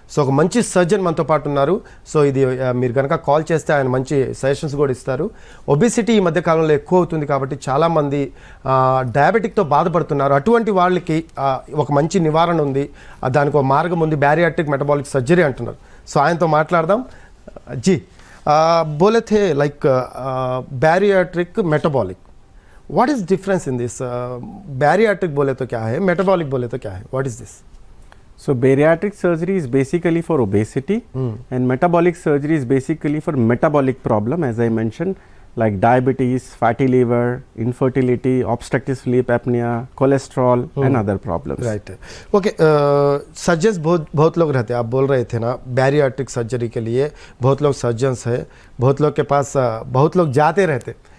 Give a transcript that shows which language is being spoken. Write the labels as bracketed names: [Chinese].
[Telugu] So ఒక మంచి surgeon మనతో పాటు ఉన్నారు. సో ఇది మీరు కనుక కాల్ చేస్తే ఆయన మంచి సజెషన్స్ కూడా ఇస్తారు. ఒబిసిటీ ఈ మధ్యకాలంలో ఎక్కువ అవుతుంది కాబట్టి చాలామంది డయాబెటిక్తో బాధపడుతున్నారు. అటువంటి వాళ్ళకి ఒక మంచి నివారణ ఉంది, దానికి ఒక మార్గం ఉంది, బ్యారియాట్రిక్ మెటబాలిక్ సర్జరీ అంటున్నారు. సో ఆయనతో మాట్లాడదాం. [Hindi] జీ బోలే थे [English] Like bariatric metabolic, what is difference in this? [Hindi] Bariatric बोले तो क्या है, मेटाबॉलिक बोले तो क्या है, what is this? [English] So bariatric surgery is basically for obesity, and metabolic surgery is basically for metabolic problem, as I mentioned, like diabetes, fatty liver, infertility, obstructive sleep apnea, cholesterol, and other problems. Right. [Hindi] Okay, surgeons बहुत लोग रहते हैं. आप बोल रहे थे ना, bariatric surgery के लिए बहुत लोग सर्जन्स हैं, बहुत लोग के पास बहुत लोग जाते रहते.